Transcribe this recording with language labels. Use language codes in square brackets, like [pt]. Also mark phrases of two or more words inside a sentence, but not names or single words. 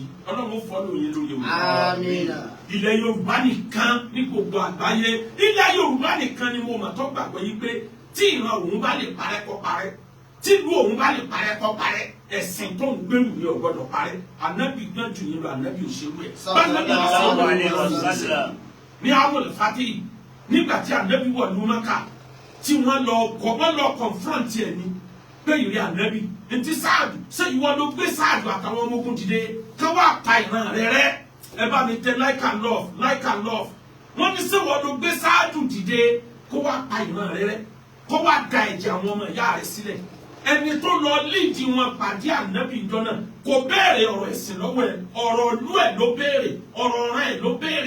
[yo] Ọlọ́run follow yín lórí Yorùbá. Àmín. Ilẹ̀ Yorùbá nìkan ní gbogbo àgbáyé. Ilẹ̀ Yorùbá nìkan ni mo mọ̀ tó gbàgbọ́ yìí pé tí ìran òun bá lè parẹ́ kó parẹ́. Tí ìlú òun bá lè parẹ́ kó parẹ́. Ẹ̀sìn tó ń gbèrú ni ò gbọdọ̀ parẹ́. Ànábì gbọ́n jù yín lọ, ànábì òṣèlú ẹ̀. [ar] صلى الله عليه وسلم. [yo] Ní àwọn olùfàtí nígbà tí ànábì wọ̀ ní Mákà tí wọ́n lọ confront ẹ̀ ní pé ìrẹ́ ànábì ntí Sáàdù ṣé ìwọ ló gbé Sáàdù àtàwọn ọmọ ogun dìde kí wọ́n pa ìran rẹ̀ rẹ́. Ẹ bá mi tẹ [en] like and love [yo] wọ́n ní ṣé ìwọ ló gbé Sáàdù dìde kó wá pa ìran rẹ̀ rẹ́ kó wá da ẹ̀jẹ̀ àwọn ọmọ ìyá rẹ̀ sílẹ̀. Ẹni tó lọ líìdì wọn pàdé ànábì ìjọ náà kò béèrè ọ̀rọ̀ ẹ̀sìn lọ́wọ́ ẹ̀, ọ̀rọ̀ ìlú ẹ̀ ló béèrè, ọ̀rọ̀ ọ̀ràn ẹ̀ ló béèrè.